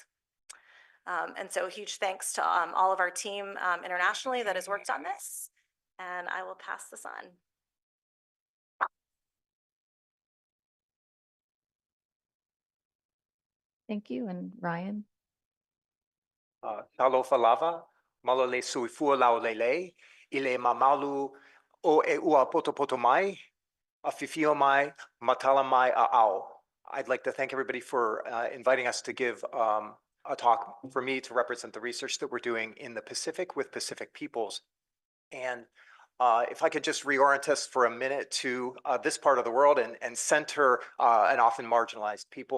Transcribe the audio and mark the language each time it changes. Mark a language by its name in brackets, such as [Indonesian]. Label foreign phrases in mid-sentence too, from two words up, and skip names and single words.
[English] And so huge thanks to all of our team internationally that has worked on this. And I will pass this on. Thank you. And Ryan? [Samoan] Talofa lava, malole suifua laulele, ile mamalu o e ua poto mai, a fifio mai, matala mai a ao. [English] I'd like to thank everybody for inviting us to give a talk for me to represent the research that we're doing in the Pacific with Pacific peoples. And if I could just reorient us for a minute to this part of the world and center an often marginalized people.